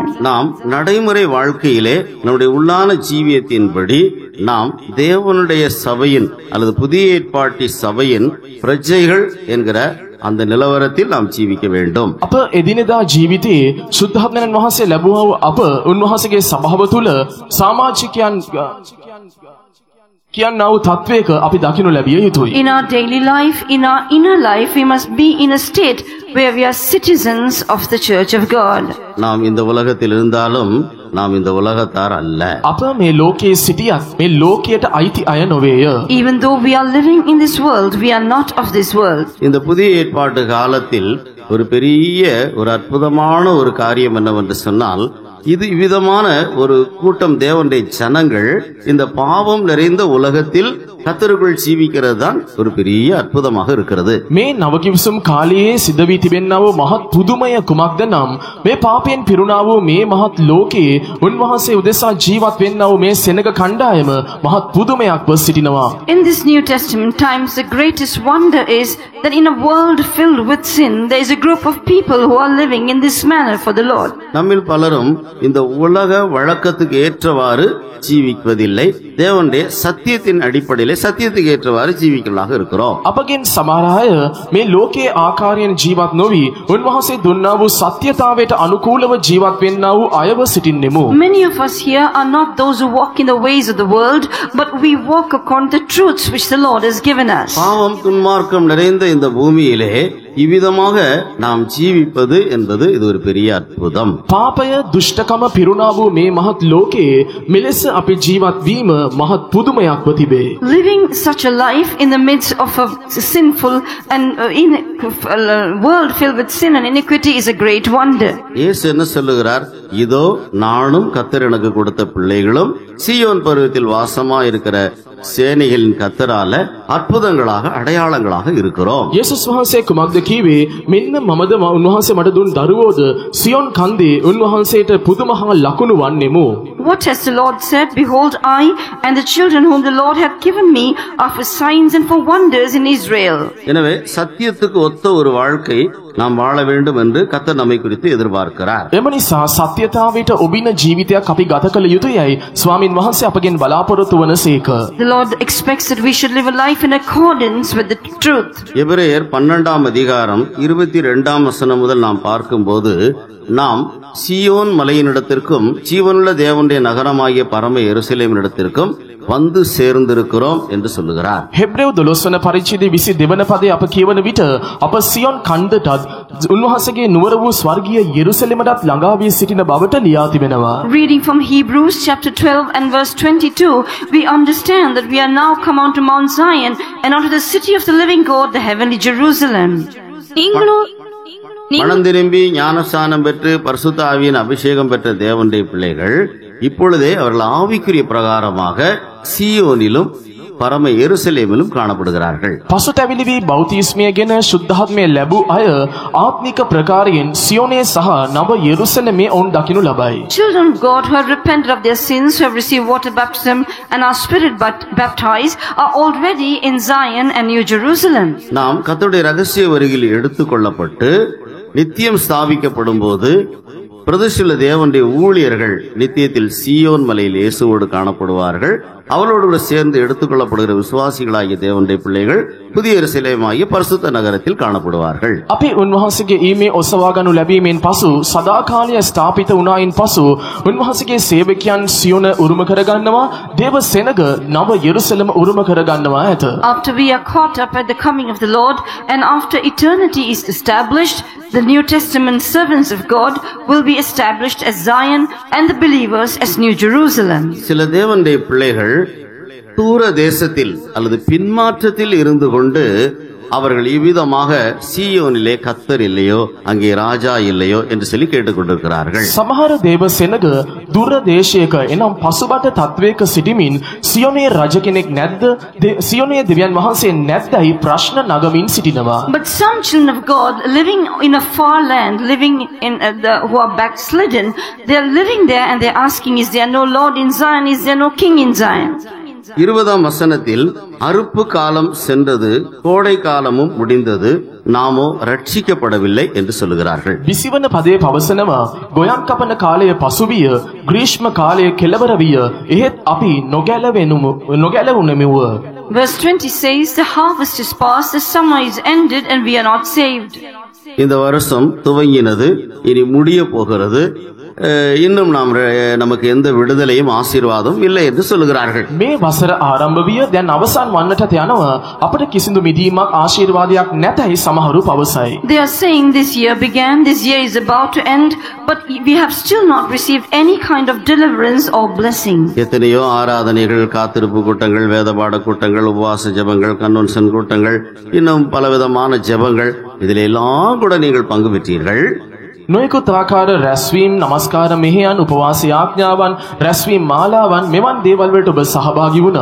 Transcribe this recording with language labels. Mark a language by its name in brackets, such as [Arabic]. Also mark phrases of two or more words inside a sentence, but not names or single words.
[Tamil] நாம் நடைமுறை வாழ்க்கையிலே நம்முடைய உள்ளான ஜீவியத்தின்படி நாம் தேவனுடைய சபையின் அல்லது புதிய ஏற்பாட்டு சபையின் பிரஜைகள் என்கிற அந்த நிலவரத்தில் நாம் ஜீவிக்க வேண்டும். [Sinhala] අප එදිනෙදා ජීවිතයේ ශුද්ධාත්මයන් වහන්සේ ලැබුවා වූ අප උන්වහන්සේගේ සභාව තුළ සමාජිකයන් කියන්නා වූ තත්වයක අපි දකිනු ලැබිය යුතුයි. [English] In our daily life, in our inner life, we must be in a state where we are citizens of the Church of God. [Tamil] நாம் இந்த உலகத்தில் இருந்தாலும் நாம் இந்த உலகத்தார் அல்ல. [Sinhala] අප මේ ලෝකයේ සිටියත් මේ ලෝකයට අයිති අය නොවේය. [English] Even though we are living in this world, we are not of this world. [Tamil] இந்த புதிய ஏற்பாட்டு காலத்தில் ஒரு பெரிய ஒரு அற்புதமான ஒரு காரியம் என்னவென்று சொன்னால், இது இவ்விதமான ஒரு கூட்டம் தேவனுடைய ஜனங்கள் இந்த பாவம் நிறைந்த உலகத்தில் கர்த்தருக்குள் ජීවිக்கிறது தான் ஒரு பெரிய අற்புதமாக இருக்கிறது. [Sinhala] මේ නවකිවිසුම් කාලයේ සිද්ධ වී තිබෙනා වූ මහත් පුදුමය කුමක්ද නම් මේ පාපයෙන් පිරුණා වූ මේ මහත් ලෝකයේ උන්වහන්සේ උදෙසා ජීවත් වෙන්නා වූ මේ සෙනග කණ්ඩායම මහත් පුදුමයක්ව සිටිනවා. [English] In this New Testament times, the greatest wonder is that in a world filled with sin, there is a group of people who are living in this manner for the Lord. [Tamil] நம்மில் பலரும் இந்த உலக வழக்கத்துக்கு ஏற்றவாறு ஜீவிப்பதில்லை. தேவனுடைய சத்தியத்தின் அடிப்படையிலே சத்தியத்துக்கு ஏற்றவாறு ஜீவிக்கலாக இருக்கிறோம். [Sinhala] අපගෙන් සමහර අය මේ ලෝකයේ ආකාරයෙන් ජීවත් නොවි උන්වහන්සේ දුන්නා වූ සත්‍යතාවයට අනුකූලව ජීවත් වෙන්නා වූ අයව සිටින්නෙමු. [English] Many of us here are not those who walk in the ways of the world, but we walk according to the truths which the Lord has given us. [Tamil] பாவம் துன்மார்க்கம் நிறைந்த இந்த பூமியிலே இவ்விதமாக நாம் ஜீவிப்பது என்பது இது ஒரு பெரிய அற்புதம். [Sinhala] පාපය දුෂ්ටකම පිරුණා වූ මේ මහත් ලෝකයේ මෙලෙස අපි ජීවත් වීම මහත් පුදුමයක්ව තිබේ. [English] Living such a life in the midst of a sinful and world filled with sin and iniquity is a great wonder. [Tamil] இயேசு என்ன சொல்லுகிறார்? இதோ நானும் கர்த்தர் எனக்கு கொடுத்த பிள்ளைகளும் சீயோன் பருவத்தில் வாசமா இருக்கிற சேனைகளின் கர்த்தரால அற்புதங்களாக அடையாளங்களாக இருக்கிறோம். [Sinhala] යේසුස් වහන්සේ කුමක්ද කීවේ? මෙන්න මමද උන්වහන්සේ මට දුන් දරුවෝද සියොන් කන්දේ උන්වහන්සේට පුදුම හා ලකුණු වන්නෙමු. [English] What has the Lord said? Behold, I and the children whom the Lord hath given me are for signs and for wonders in Israel. [Tamil] எனவே சத்தியத்துக்கு ஒத்த ஒரு வாழ்க்கை நாம் வாழ வேண்டும் என்று கர்த்தர் நம்மை குறித்து எதிர்பார்க்கிறார். [Sinhala] එම නිසා සත්‍යතාවයට ඔබින ජීවිතයක් අපි ගත කළ යුතුයයි ස්වාමින් වහන්සේ අපගෙන් බලාපොරොත්තු වනසේක. [English] The Lord expects that we should live a life in accordance with the truth. [Tamil] எபிரேயர் 12ஆம் அதிகாரம் 22ஆம் வசனம் முதல் நாம் பார்க்கும்போது, நாம் சீயோன் மலையினிடத்திற்கும் ஜீவனுள்ள தேவனுடைய நகரமாகிய பரம எருசலேமினிடத்திற்கும் வந்து சேர்ந்திருக்கிறோம் என்று சொல்லுகிறார். [Sinhala] හෙබ්‍රෙව් 12 වන පරිච්ඡේදයේ 22 වන පදයේ අප කියවන විට අප සියොන් කන්දටත් උන්වහන්සේගේ නුවර වූ ස්වර්ගීය යෙරුසලමටත් ළඟා වී සිටින බවට ලියා තිබෙනවා. [English] Reading from Hebrews chapter 12 and verse 22, we understand that we are now come unto Mount Zion and unto the city of the living God, the heavenly Jerusalem. [Tamil] நீங்களோ மனம் திரும்பி ஞானஸ்நானம் பெற்று பரிசுத்த ஆவியின் அபிஷேகம் பெற்ற தேவனுடைய பிள்ளைகள் இப்பொழுதே அவர்கள் ஆவிக்குரிய பிரகாரமாக சீயோனிலும் பரம எருசலேமிலும் காணப்படுகிறார்கள். [Sinhala] පසුතැවිලි වී බෞතිස්මය ගෙන ශුද්ධාත්මය ලැබූ අය ආත්මික ප්‍රකාරයෙන් සියෝනේ සහ නව යෙරුසලමේ ඔවුන් දකිනු ලබයි. [English] Children of God who have repented of their sins, who have received water baptism and are spirit baptized, are already in Zion and New Jerusalem. [Tamil] நாம் கர்த்தருடைய ரகசிய வருகையில் எடுத்துக் கொள்ளப்பட்டு நித்தியம் ஸ்தாபிக்கப்படும் போது பிரதிஷ்டில தேவனுடைய ஊழியர்கள் நித்தியத்தில் சீயோன் மலையில் இயேசுவோடு காணப்படுவார்கள். அவளோடு கூட சேர்ந்து எடுத்துக்கொள்ளப்படுகிற விசுவாசிகளாகிய தேவனுடைய பிள்ளைகள் புதிய எருசலேமாகிய பரிசுத்த நகரத்தில் காணப்படுவார்கள். [Sinhala] අපි උන්වහන්සේගේ ඊමේ ඔසවා ගනු ලැබීමෙන් පසු සදාකාලය ස්ථාපිත වුණායින් පසු උන්වහන්සේගේ සේවකයන් සියොන උරුම කරගන්නවා, දේව සෙනග නව යෙරුසලම උරුම කරගන්නවා ඇත. [English] After we are caught up at the coming of the Lord and after eternity is established, the New Testament servants of God will be established as Zion and the believers as New Jerusalem. [Tamil] சில தேவனுடைய பிள்ளைகள் தூர தேசத்தில் அல்லது பின்மாற்றத்தில் இருந்து கொண்டு அவர்கள் இவ்விதமாக சீயோனிலே கர்த்தர் இல்லையோ, அங்கே ராஜா இல்லையோ என்று சொல்லி கேட்டுக்கொண்டிருக்கிறார்கள். [Sinhala] සමහර දේව සෙනග දුර දේශයක එනම් පසුබට තත්වයක සිටිමින් සියොනේ රජ කෙනෙක් නැද්ද, සියොනේ දෙවියන් වහන්සේ නැද්දයි ප්‍රශ්න නගමින් සිටිනවා. [English] But some children of God living in a far land, living in who are backslidden, they are living there and they are asking, is there no Lord in Zion, is there no King in Zion? [Tamil] 20ஆம் வசனத்தில் அறுப்பு காலம் சென்றது, கோடை காலமும் முடிந்தது, நாமோ ரட்சிக்கப்படவில்லை என்று சொல்லுகிறார்கள். [Sinhala] විසිවන පදයේ පවසනවා ගොයම් කපන කාලය පසුවිය, ග්‍රීෂ්ම කාලය කෙළවර විය, එහෙත් අපි නොගැලවුණෙමුව. [English] Verse 20 says, the harvest is past, the summer is ended, and we are not saved. [Tamil] இந்த வருஷம் துவங்கினது, இனி முடிய போகிறது, இன்னும் நமக்கு எந்த விடுதலையும் ஆசீர்வாதம் இல்லை என்று சொல்லுகிறார்கள். [Sinhala] මේ වසර ආරම්භ විය, දැන් අවසන් වන්නටත් යනවා, අපට කිසිදු මිදීමක් ආශිර්වාදයක් නැතයි සමහරු පවසයි. [English] They are saying this year began, this year is about to end, but we have still not received any kind of deliverance or blessing. [Tamil] எத்தனையோ ஆராதனைகள், காத்திருப்பு கூட்டங்கள், வேதபாட கூட்டங்கள், உபவாச ஜெபங்கள், கன்வென்ஷன் கூட்டங்கள், இன்னும் பலவிதமான ஜெபங்கள், இதில் எல்லாம் கூட நீங்கள் பங்கு பெற்றீர்கள். [Sinhala] නොයෙකුත් ආකාර රැස්වීම්, නමස්කාර මෙහෙයන්, උපවාස යාඥාවන්, රැස්වීම් මාලාවන්, මෙවන් දේවල් වලට ඔබ සහභාගී වුණා.